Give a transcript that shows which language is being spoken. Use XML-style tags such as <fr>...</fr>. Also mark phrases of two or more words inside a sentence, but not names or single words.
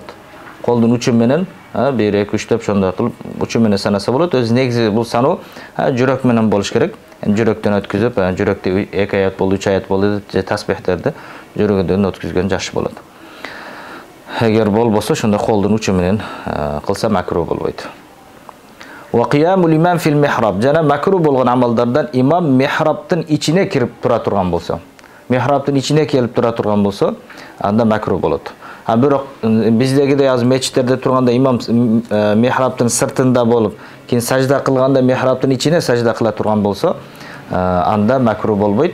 <ky>Колдун учу менен 1 2 3 деп ошондой кылып учу менен санаса болот. Өз негизи бул саноо жүрөк менен болуш керек. Жүрөктөн өткүзүп, жүрөктө 2 аят болду, 3 аят болду, же тасбихтерди жүрөгүндөн өткүзгөн жакшы болот. Эгер болбосо, ошондо колдун учу менен кылса макруh болбойт.</ky> <ar>وقيام الإمام في المحراب.</ar> <ky>Жана макруh болгон амалдардан имам михрабтын ичине кирип тура турган болсо, михрабтын ичине келип тура турган болсо, анда макруh болот. Бирок биздегидей азыр мечиттерде турганда имам михрабтын сыртында болуп, кийин сажда кылганда михрабтын ичине сажда кыла турган болсо, анда макруh болбойт.</ky>